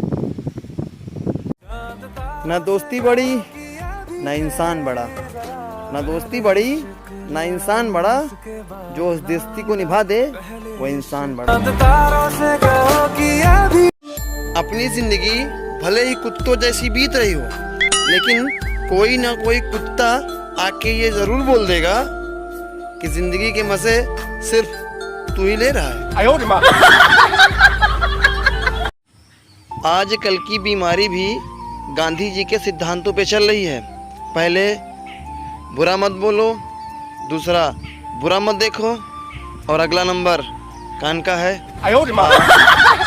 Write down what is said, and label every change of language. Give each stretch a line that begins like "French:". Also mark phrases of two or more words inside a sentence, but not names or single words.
Hindi: ना दोस्ती बड़ी ना इंसान बड़ा, ना दोस्ती बड़ी ना इंसान बड़ा, जो उस दोस्ती को निभा दे वो इंसान बड़ा। अपनी ज़िंदगी भले ही कुत्तों जैसी बीत रही हो, लेकिन कोई ना कोई कुत्ता आके ये ज़रूर बोल देगा कि ज़िंदगी के मज़े सिर्फ तू ही ले रहा है।
Chinese: 哎呦我的妈！
Hindi: आजकल की बीमारी भी गांधी जी के सिद्धांतों पे चल रही है। पहले बुरा मत बोलो, दूसरा बुरा मत देखो, और अगला नंबर कान का है।
Chinese: 哎呦我的妈！